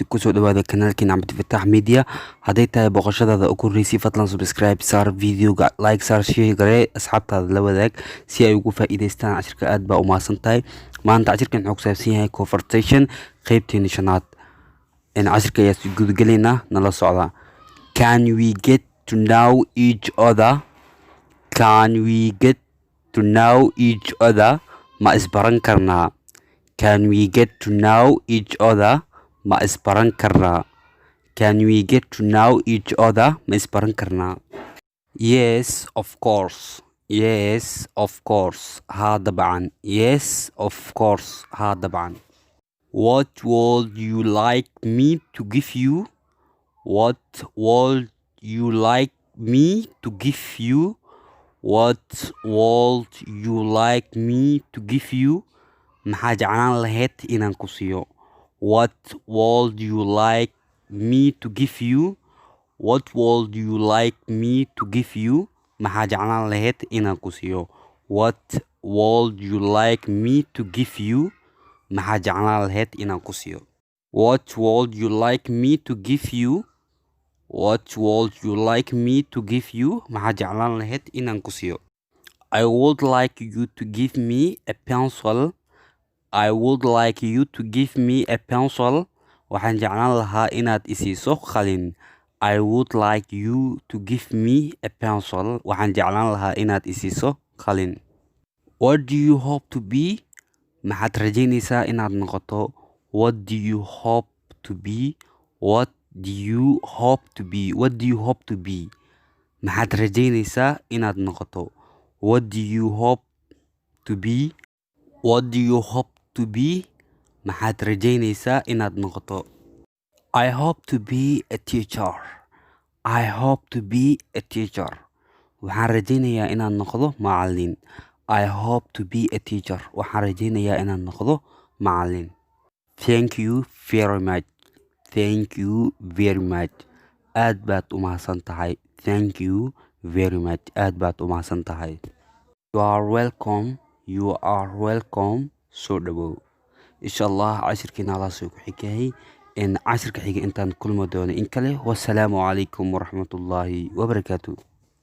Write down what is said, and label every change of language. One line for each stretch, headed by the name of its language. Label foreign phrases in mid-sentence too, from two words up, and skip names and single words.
Somali: kusoo dhawaada kanaalkiina cabdifataax media. hadday tahay booqashadaada ugu horreysay fadlan subscribe saar, videoga like saar, share garee, asxaabtaada la wadaag si ay ugu faa'iidaystaan cashirka. aad baa u mahadsan tahay. maanta cashirkan wuxuu ku saabsan yahay conversation qeybteeni shanaad. cashirka ayaa si gudagelaynaa, nala socda.
English: Can we get to know each other? Can we get to know each other?
Somali: ma isbaran karnaa?
English: Can we get to know each other?
Somali: ma isbaran karnaa?
English: Can we get to know each other?
Somali: ma isbaran karnaa?
English: Yes, of course. Yes, of course.
Arabic: ها طبعا.
English: Yes, of course.
Arabic: ها طبعا.
English: What would you like me to give you? What would you like me to give you? What would you like me to give you?
Somali: maxaa jeclaan lahayd inaan ku siiyo?
English: What would you like me to give you? What would you like me to give you?
Somali: maxaa jeclaan lahayd inaan ku siiyo?
English: What would you like me to give you?
Somali: maxaa jeclaan lahayd inaan ku siiyo?
English: What would you like me to give you? What would you like me to give you?
Somali: maxaa jeclaan lahayd inaan ku siiyo?
English: I would like you to give me a pencil. I would like you to give me a pencil.
Somali: waxaan jeclaan lahaa inaad isiiso qalin.
English: I would like you to give me a pencil.
Somali: waxaan jeclaan lahaa inaad isiiso qalin.
English: What do you hope to be?
Somali: maxaad rajaynaysaa inaad noqoto?
English: What do you hope to be? What do you hope to be? What do you hope to be?
Somali: maxaad rajaynaysaa inaad noqoto?
English: What do you hope to be? What do you hope to be?
Somali: maxaad rajaynaysaa inaad noqoto?
English: I hope to be a teacher. I hope to be a teacher.
Somali: waxaan rajaynayaa inaan noqdo macallin.
English: I hope to be a teacher.
Somali: waxaan rajaynayaa inaan noqdo macallin.
English: Thank you very much. Thank you very much.
Somali: aad baad u mahadsan tahay.
English: Thank you very much.
Somali: aad baad u mahadsan tahay.
English: You are welcome. You are welcome.
Somali: soo dhawow.
Arabic: إن شاء الله
Somali: cashirkiina alaasoo ku xigayay. cashirka xiga intaan kulmi doono in kale.
Arabic: والسلام عليكم ورحمة الله وبركاته.